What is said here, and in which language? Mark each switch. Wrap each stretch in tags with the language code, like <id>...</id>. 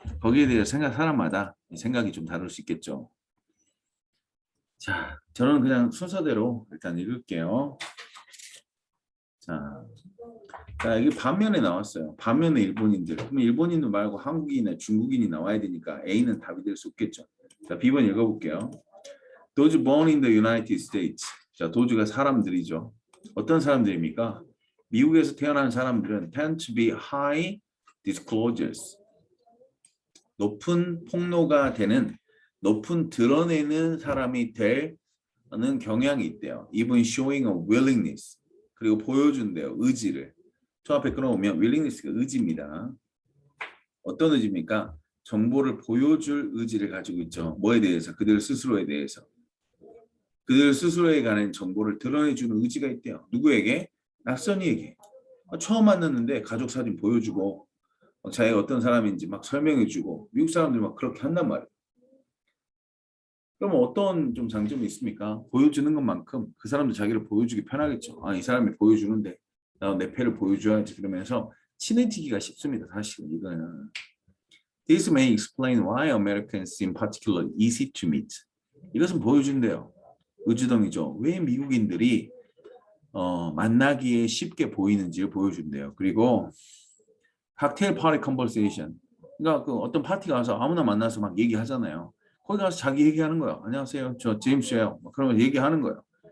<ko>거기에 대해서 사람마다 생각이 좀 다를 수 있겠죠. 자, 저는 그냥 순서대로 일단 읽을게요. 자, 여기 반면에 나왔어요. 반면에 일본인들. 그럼 일본인도 말고 한국인이나 중국인이 나와야 되니까 A는 답이 될 수 없겠죠. 자, B번 읽어볼게요.</ko> <en>Those born in the United States.</en> <ko>자, dose가 사람들이죠. 어떤 사람들입니까? 미국에서 태어난 사람들은</ko> <en>tend to be high disclosures.</en> <ko>높은 폭로가 되는, 높은 드러내는 사람이 되는 경향이 있대요.</ko> <en>Even showing a willingness.</en> <ko>그리고 보여준대요. 의지를. 저 앞에 끌어오면 willingness가 의지입니다. 어떤 의지입니까? 정보를 보여줄 의지를 가지고 있죠. 뭐에 대해서? 그들 스스로에 대해서. 그들 스스로에 관한 정보를 드러내주는 의지가 있대요. 누구에게? 낯선이에게. 처음 만났는데 가족 사진 보여주고 자기가 어떤 사람인지 막 설명해주고 미국 사람들이 막 그렇게 한단 말이에요. 그러면 어떤 좀 장점이 있습니까? 보여주는 것만큼 그 사람도 자기를 보여주기 편하겠죠. 아, 이 사람이 보여주는데 나 내 패를 보여줘야지. 그러면서 친해지기가 쉽습니다. 사실은 이거는.</ko> <en>This may explain why Americans in particular easy to meet.</en> <ko>이것은 보여준대요. 의주동이죠. 왜 미국인들이 만나기에 쉽게 보이는지를 보여준대요. 그리고 칵테일 파티 컨버세이션. 그러니까 그 어떤 파티가 와서 아무나 만나서 막 얘기하잖아요. 거기 가서 자기 얘기하는 거예요. 안녕하세요. 저 제임스예요. 그러면 얘기하는 거예요.</ko>